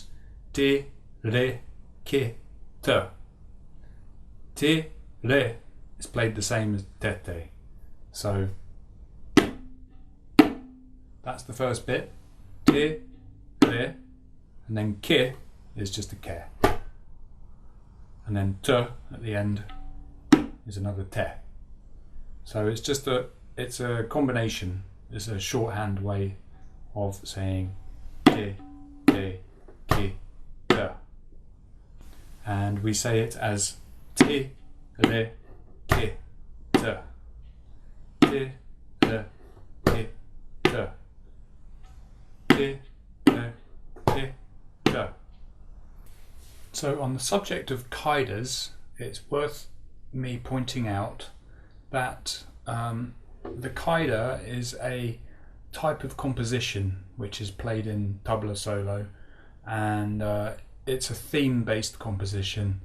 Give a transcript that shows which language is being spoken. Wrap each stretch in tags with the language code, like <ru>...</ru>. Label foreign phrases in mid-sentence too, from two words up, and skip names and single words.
<en>Ti, re, ki, ta. Ti, re is played the same as tete. So that's the first bit. Ti, re, and then ki is just a ke. And then ta at the end is another te. So it's a combination. It's a shorthand way of saying te, te, ki, ta. And we say it as te, re, ki, ta. Te, re, ki, ta. Te, re, ki, ta. So on the subject of kaidas, it's worth me pointing out that the kaida is a type of composition which is played in tabla solo, and it's a theme-based composition.</en>